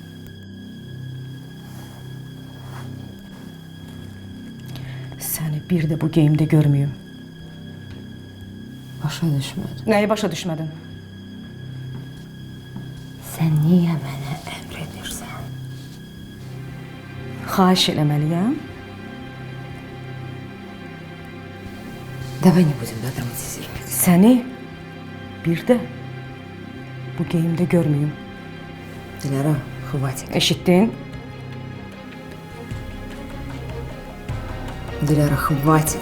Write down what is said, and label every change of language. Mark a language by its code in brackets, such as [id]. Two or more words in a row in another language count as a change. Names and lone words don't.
[az] Səni bir də bu geyimdə görməyim. Başa düşmədim. Nəyi başa düşmədin? Sən niyə mənə əmr edirsən? Xahiş eləməliyəm. [ru] Давай не будем драматизировать. [az] Səni bir də bu geyimdə görməyim. [ru] Dilara, хватит. [az] Eşitdin? [ru] Dilara, хватит.